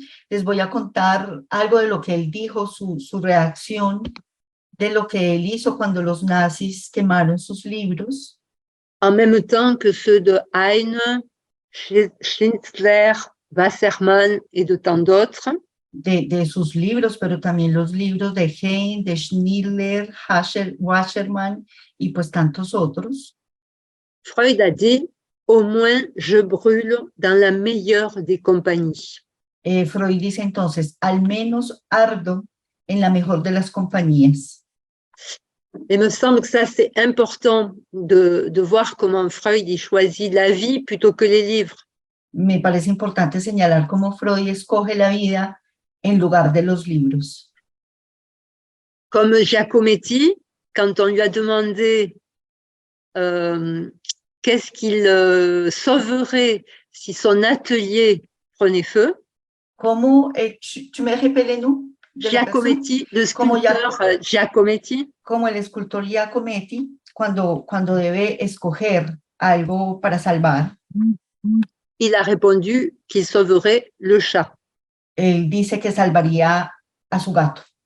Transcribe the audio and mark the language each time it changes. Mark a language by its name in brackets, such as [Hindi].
[Spanish] Les voy a contar algo de lo que él dijo, su reacción de lo que él hizo cuando los nazis quemaron sus libros. [French] En même temps que ceux de Heine, Schnitzler, Wassermann et de tant d'autres. [Spanish] De sus libros, pero también los libros de Heine, de Schnitzler, Wassermann y pues tantos otros. [French] Freud a dit, au moins je brûle dans la meilleure des compagnies. [Spanish] Freud dice entonces, al menos ardo en la mejor de las compañías. [French] Il me semble que ça, c'est important de voir comment Freud y choisit la vie plutôt que les livres. [Spanish] Me parece importante señalar cómo Freud escoge la vida en lugar de los libros. [French] Comme Giacometti, quand on lui a demandé qu'est-ce qu'il sauverait si son atelier prenait feu. [Spanish] ¿Cómo, [French] tu me répètes nous? Giacometti, le sculpteur Giacometti. [Spanish] Como el escultor Giacometti, cuando debe escoger algo para salvar. [French] Il a répondu qu'il sauverait le chat. [Spanish] Él dice que salvaría a su gato.